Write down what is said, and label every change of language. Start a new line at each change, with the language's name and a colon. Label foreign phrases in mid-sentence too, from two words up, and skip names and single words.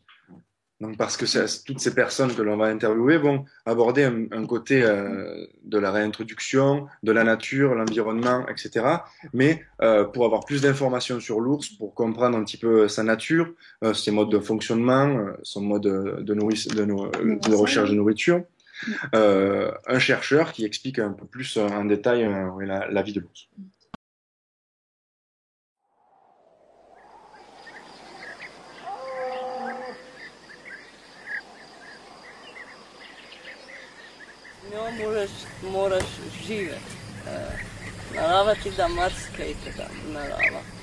French: Donc, parce que toutes ces personnes que l'on va interviewer vont aborder un côté de la réintroduction, de la nature, l'environnement, etc. Mais pour avoir plus d'informations sur l'ours, pour comprendre un petit peu sa nature, ses modes de fonctionnement, son mode de recherche de nourriture, un chercheur qui explique un peu plus en détail la vie de l'ours.
Slovenian: Moraš živeti. Narava ti da marsikaj tega narava.